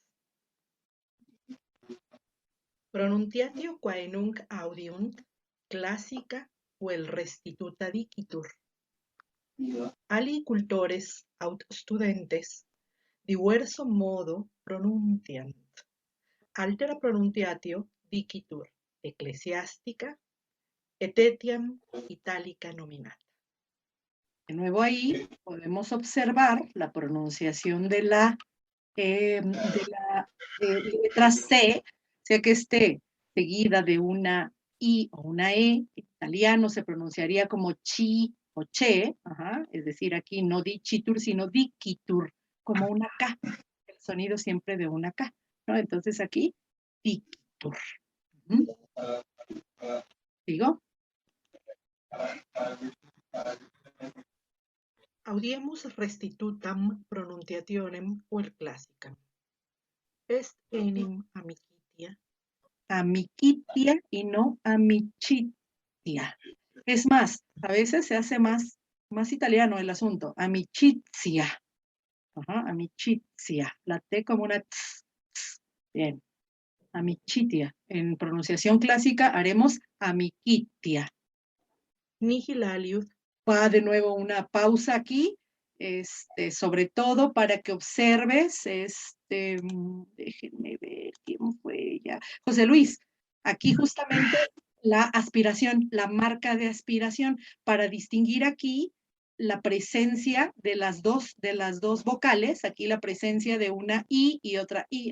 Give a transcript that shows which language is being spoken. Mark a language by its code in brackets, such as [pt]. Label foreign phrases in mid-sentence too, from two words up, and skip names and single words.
[la] Pronuntiatio quae nunc audiunt classica vel restituta dicitur. Ali cultores aut studentes diverso modo pronunciant. Altera pronuntiatio dicitur ecclesiastica et etiam italica nominata. [es] De nuevo ahí podemos observar la pronunciación de la letra C, sea que esté seguida de una I o una E. En italiano se pronunciaría como chi o che, es decir, aquí no dicitur, sino dicitur, como una K, el sonido siempre de una K, ¿no? Entonces aquí, dicitur. ¿Sigo? [la] Audiemus restitutam pronunciationem vel classicam. Est enim amicitia. [es] Amicitia y no amicitia. Es más, a veces se hace más italiano el asunto. [it] Amicizia. Amicizia. [es] La T como una tz. Bien. Amicitia. En pronunciación clásica haremos amicitia. [la] Nihil aliud. [es] Va de nuevo una pausa aquí, sobre todo para que observes, déjenme ver quién fue ya. José Luis, aquí justamente La aspiración, la marca de aspiración, para distinguir aquí la presencia de las dos vocales, aquí la presencia de una I y otra I.